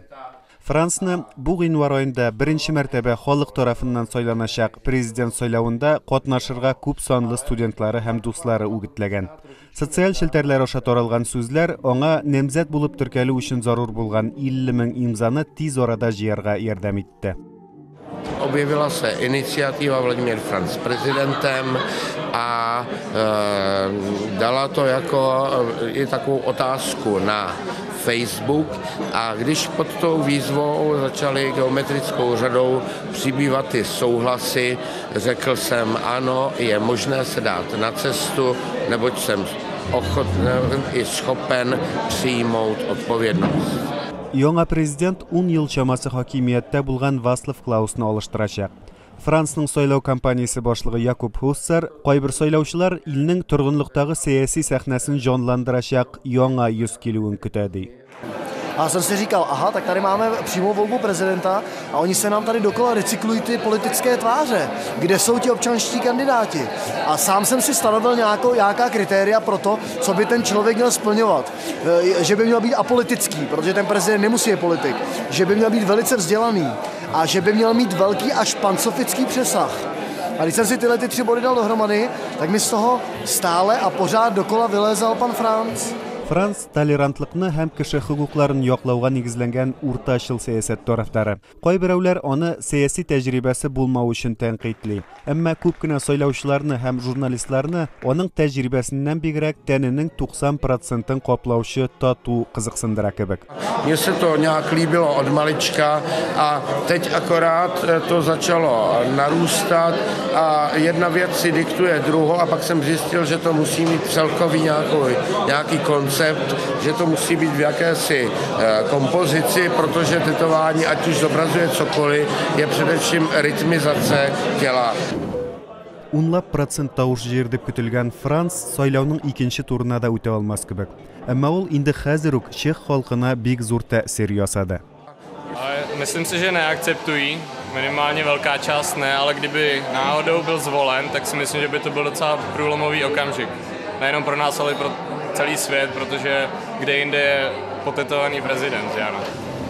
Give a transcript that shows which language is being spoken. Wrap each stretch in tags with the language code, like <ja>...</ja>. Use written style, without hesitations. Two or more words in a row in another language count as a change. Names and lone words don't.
<tt>Францны бу гыйнвар аенда беренче мәртәбә халык тарафыннан сайланачак президент сайлавында катнашырга күп санлы студентлары һәм дуслары үгетләгән. Социаль челтәрләр аша таралган сүзләр аңа намзәт булып теркәлү өчен зарур булган 50 000 имзаны тиз арада җыярга ярдәм итте.</tt> <cs>Objevila se iniciativa Vladimír Franc prezidentem a dala to jako i takovou otázku na Facebook, a když pod tou výzvou začaly geometrickou řadou přibývat ty souhlasy, řekl jsem ano, je možné se dát na cestu, neboť jsem ochoten i schopen přijmout odpovědnost.</cs> <tt>Яңа президент 10 ел чамасы хакимияттә булган Вацлав Клаусны алыштырачак. Францның сайлау кампаниясе башлыгы Якуб Хуссар, кайбер сайлаучылар илнең торгынлыктагы сәяси сәхнәсен җанландырачак яңа йөз килүен көтә ди.</tt> <cs>A jsem si říkal, aha, tak tady máme přímou volbu prezidenta a oni se nám tady dokola recyklují ty politické tváře. Kde jsou ti občanští kandidáti? A sám jsem si stanovil nějaká kritéria pro to, co by ten člověk měl splňovat. Že by měl být apolitický, protože ten prezident nemusí být politik. Že by měl být velice vzdělaný a že by měl mít velký až pansofický přesah. A když jsem si tyhle 3 body dal dohromady, tak mi z toho stále a pořád dokola vylézal pan Franc.</cs> <tt>Франц толерантлыкны һәм кеше хукукларын яклауга нигезләнгән уртачыл сәясәт тарафдары. Кайберәүләр аны сәяси тәҗрибәсе булмау өчен тәнкыйтьли. Әмма күп кенә сайлаучыларны һәм журналистларны аның тәҗрибәсеннән бигрәк тәненең 90%-ын каплаучы тату кызыксындыра кебек.</tt> <cs>Mně se to nějak líbilo od malička a teď akorát to začalo narůstat a jedna věc si diktuje druhou a pak jsem zjistil, že to musí mít celkový nějaký koncept, že to musí být v jakési kompozici, protože tetování, ať už zobrazuje cokoliv, je především rytmizace těla.</cs> <tt>Унлап процент тавыш җыерды көтелгән Франц сайлауның икенче турына да үтә алмас кебек. Әмма ул инде хәзер үк чех халкына бик зур тәэсир ясады.</tt> <cs>Myslím si, že neakceptují, minimálně velká část ne, ale kdyby náhodou byl zvolen, tak si myslím, že by to byl docela průlomový okamžik. Nejenom pro nás, ale pro celý svět, protože kde jinde je potetovaný prezident, že ano.</cs>